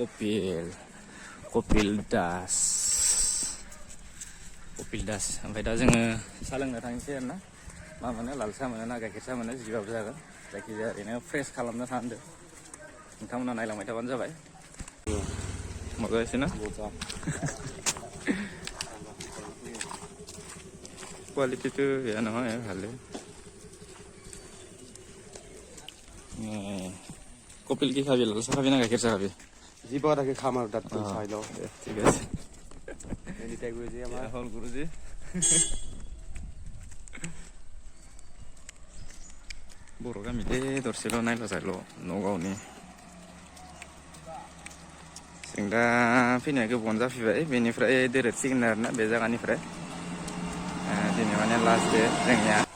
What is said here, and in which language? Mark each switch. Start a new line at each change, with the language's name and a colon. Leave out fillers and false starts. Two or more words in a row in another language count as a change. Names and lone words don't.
Bodo: कपिल दास ओमफ्राय दा जोङो साहा लोंनो थांनोसै आरोना मा मोनो लाल साहा मोनो ना गाइखेर साहा मोनो जिबाबो जागोन जायखिजाया ओरैनो फ्रेस खालामनो थांदो नोंथांमोना नायलांबाय थाबानो जाबाय मजा ना क्वालिटीটো
Assamese: বেয়া নহয় ভালে কপিল কি খাবি লাল চাহ খাবি না গাখীৰ চাহ খাবি যিবা তাকে খাম আৰু তাত চাই লওঁ ঠিক আছে এনিটাই গুৰুজী আমাৰ হ'ল গুৰুজী
Bodo: बर' गामिदे दरसेल' नायलाजायल' नगावनि जों दा फैनाया गोबावानो जाफैबाय बेनिफ्राय दोरोदसिगोन आरोना बे जायगानिफ्राय दिनै माने लास्ट दे जोंनिया